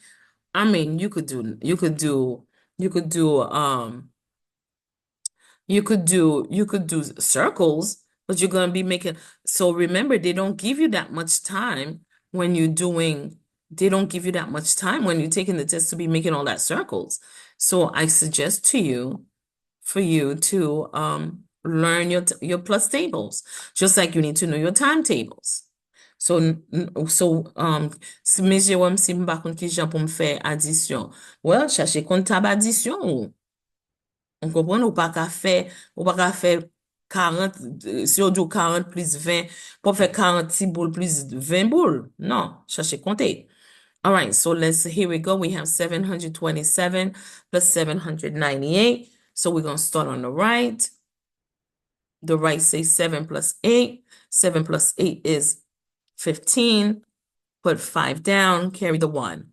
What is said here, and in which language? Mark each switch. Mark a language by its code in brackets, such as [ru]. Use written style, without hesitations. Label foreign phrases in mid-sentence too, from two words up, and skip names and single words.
[en] I mean, you could do you could do circles, but you're gonna be making, so remember, they don't give you that much time when you're doing, they don't give you that much time when you're taking the test to be making all that circles. So I suggest to you for you to learn your plus tables, just like you need to know your timetables. So, [ht] si Miss Jerome si mba kon ki jan pou m fè adisyon, well, chache kon tab adisyon ou. On kompren ou pa ka fè 40, si ou do 40 plus 20, pou fè 40 ti boule plus 20 boule. Non, chache konte. [en] All right, so here we go. We have 727 plus 798. So we're going to start on the right. The right says 7 plus 8. 7 plus 8 is 15. Put 5 down, carry the 1.